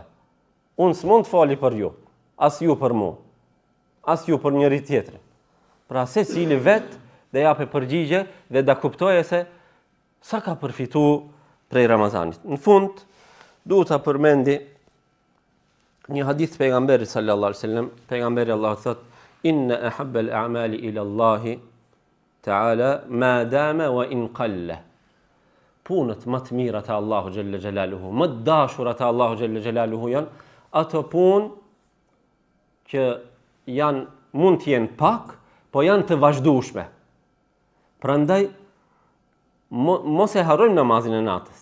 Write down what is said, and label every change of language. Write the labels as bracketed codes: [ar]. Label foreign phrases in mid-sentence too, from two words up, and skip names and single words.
[sq] Unë s'mund të fali për ju, as ju për mu, as ju për njëri tjetrin. Pra se cili vetë dhe jape përgjigje dhe da kuptoje se sa ka përfitu prej Ramazanit. Në fund, duhet ta përmendi një hadith pejgamberit [ar] صلى الله عليه وسلم. [sq] Pejgamberi Allahu thot, [ar] إن أحب الأعمال إلى الله تعالى ما دام وإن قل. [sq] Punët më të mira të Allahu [ar] جل جلاله, [sq] më të dashura të Allahu [ar] جل جلاله [sq] janë ato punë që mund të jenë pak, po janë të vazhdueshme. Prandaj mos e harrojmë namazin e natës.